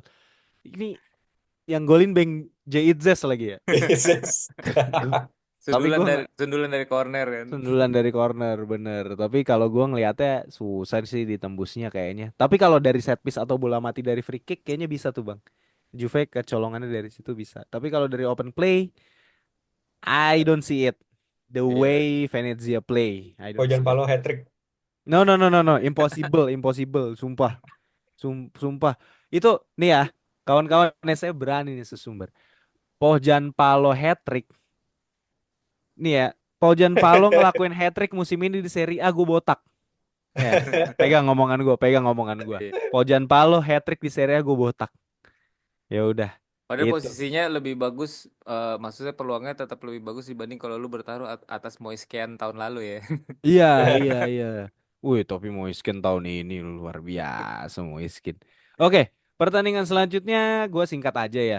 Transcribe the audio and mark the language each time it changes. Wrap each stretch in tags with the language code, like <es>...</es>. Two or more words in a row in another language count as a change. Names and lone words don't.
<id>Ini yang golin Bang Jaitzes lagi ya. Yes. Tapi Sundulan gua dari nggak sundulan dari corner kan. sundulan dari corner bener. Tapi kalau gua ngelihatnya susah sih ditembusnya kayaknya. Tapi kalau dari</id> <en>set piece</en> <id>atau bola mati dari</id> <en>free kick</en> <id>kayaknya bisa tuh Bang. Juve kecolongannya dari situ bisa. Tapi kalau dari</id> <en>open play, I don't see it. The</en> <id>Iya.</id> <en>way Venezia play, I don't</en> <id>Hujan</id> <en>see it.</en> <id>Palo hat-trick.</id> <en>No, no, no, no, no, impossible, impossible,</en> <id>sumpah, sumpah. Itu nih ya, kawan-kawan nih saya berani nih sesumber. Pojan Palo hat trick, nih ya, Pojan Palo ngelakuin hat trick musim ini di Serie A gue botak. Ya, pegang omongan gue. Iya. Pojan Palo hat trick di Serie A gue botak. Ya udah, Padahal itu. posisinya lebih bagus, maksudnya peluangnya tetap lebih bagus dibanding kalau lu bertaruh atas Moiskean tahun lalu ya. Iya, iya, iya. Wih, tapi Moiskin tahun ini luar biasa Moiskin. Oke, pertandingan selanjutnya gue singkat aja ya.</id>